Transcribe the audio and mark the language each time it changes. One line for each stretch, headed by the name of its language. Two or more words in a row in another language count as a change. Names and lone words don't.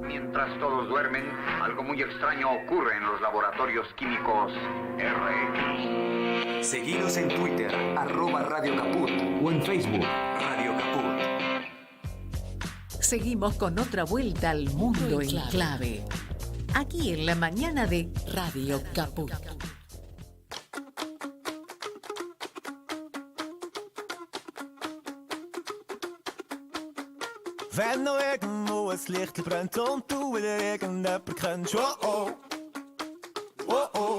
Spanish: Mientras todos duermen, algo muy extraño ocurre en los laboratorios químicos RX. Seguinos en Twitter, @Radio Caput, o en Facebook, Radio Caput. Seguimos con otra vuelta al Mundo en Clave. Aquí en la mañana de Radio Caput.
German: Wenn noch irgendwo ein Licht brennt und du wieder irgendjemand kennst, oh oh, oh oh.